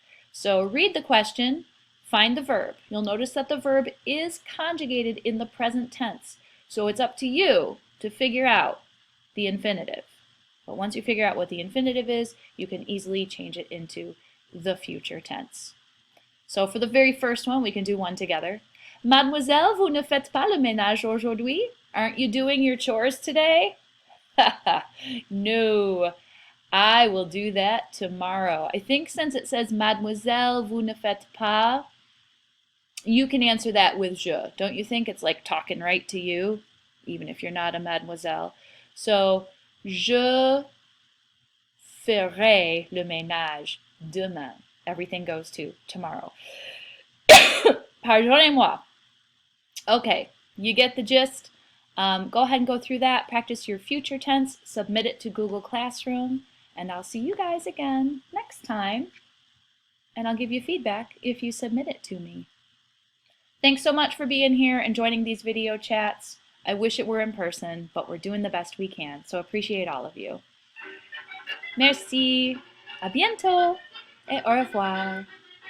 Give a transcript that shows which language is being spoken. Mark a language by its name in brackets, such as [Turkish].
[English] So read the question, find the verb. You'll notice that the verb is conjugated in the present tense. So it's up to you to figure out the infinitive. But once you figure out what the infinitive is, you can easily change it into the future tense. So for the very first one, we can do one together. [French] Mademoiselle, vous ne faites pas le ménage aujourd'hui? [English] Aren't you doing your chores today? No, I will do that tomorrow. I think since it says [French] Mademoiselle, vous ne faites pas, [English] you can answer that with je. Don't you think it's like talking right to you, even if you're not a mademoiselle? [French] So, je ferai le ménage demain. [English] Everything goes to tomorrow. [French] Pardonnez-moi. [English] Okay, you get the gist. Go ahead and go through that. Practice your future tense. Submit it to Google Classroom. And I'll see you guys again next time. And I'll give you feedback if you submit it to me. Thanks so much for being here and joining these video chats. I wish it were in person, but we're doing the best we can. So appreciate all of you. [French] Merci. À bientôt. Et au revoir.